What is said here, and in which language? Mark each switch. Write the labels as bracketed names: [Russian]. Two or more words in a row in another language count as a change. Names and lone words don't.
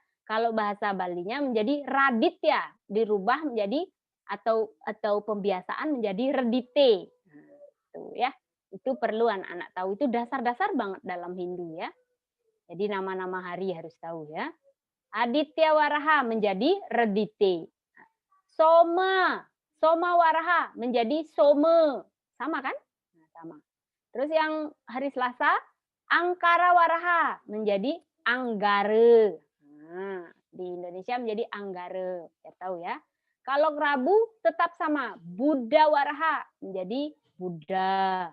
[Indonesian] Kalau bahasa Balinya menjadi raditya, dirubah menjadi atau pembiasaan menjadi redite. Nah, itu ya. Itu perlu anak-anak tahu. Itu dasar-dasar banget dalam Hindu ya. Jadi nama-nama hari harus tahu ya. Aditya Waraha menjadi redite. Soma Waraha menjadi some. Sama kan? Nah, sama. Terus yang hari Selasa, Angkara Waraha menjadi Anggara. Nah, di Indonesia menjadi Anggara. Ya tahu ya. Kalau Rabu tetap sama, Buddha Waraha menjadi Buddha.